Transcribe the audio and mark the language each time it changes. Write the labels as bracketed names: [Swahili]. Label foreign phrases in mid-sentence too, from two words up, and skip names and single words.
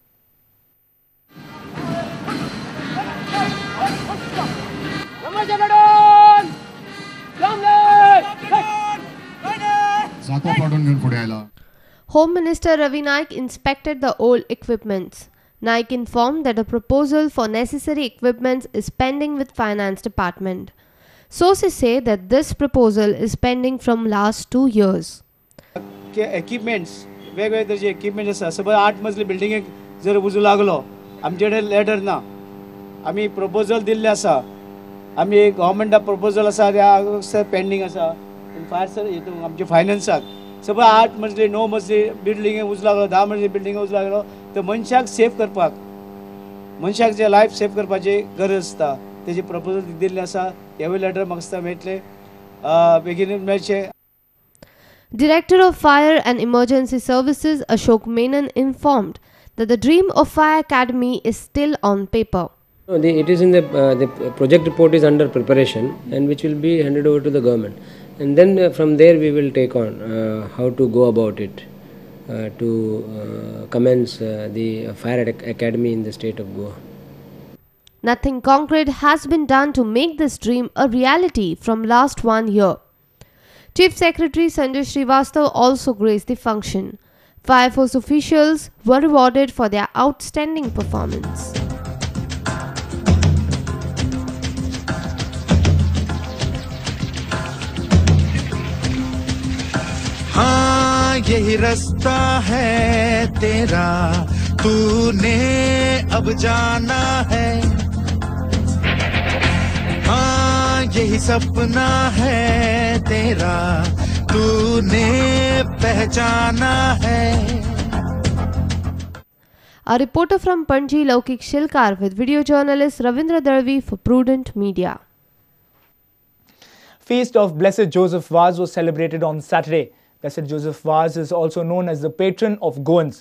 [English] Home Minister Ravi Naik inspected the old equipments. Naik informed that a proposal for necessary equipments is pending with Finance Department. Sources say that this proposal is pending from last 2 years. Equipments, [Konkani] वेगवेगळे तरेचे equipments आसा. सपोज 8 मजली बिल्डिंगेक जर उजो लागलो आमचे कडेन लेटर ना, आमी प्रपोजल दिल्ले आसा, आमी गव्हर्मेंटा प्रपोजल आसा पेंडींग आसा फायर आमच्या फायनान्साक. सपोज 8 मजली 9 मजली बिल्डिंगेक उजो लागलो 10 मजली बिल्डिंगेक उजो लागलो तर मनशाक सेफ करपाक मनशाक जे [English] life safe [Konkani] करपाची गरज आसता तेजी प्रपोजल दिल्ले आसा. ह्या लेटर म्हाका दिसता मेळटले बेगीन मेळचे. [English] Director of Fire and Emergency Services Ashok Menon informed that the dream of Fire Academy is still on paper. No, it is in the project report is under preparation and which will be handed over to the government, and then from there we will take on how to go about it to commence the Fire Academy in the state of Goa. Nothing concrete has been done to make this dream a reality from last 1 year. Chief Secretary Sanjay Srivastava also graced the function. Fire Force officials were rewarded for their outstanding performance. [Hindi] हाँ यही रास्ता है तेरा, तूने अब जाना है, हाँ यही सपना है तेरा, तूने पहचाना है. [English] A reporter from Panji, Laukik Shilkar, with video journalist Ravindra Darvi for Prudent Media. Feast of Blessed Joseph Vaz was celebrated on Saturday. Blessed Joseph Vaz is also known as the patron of Goans.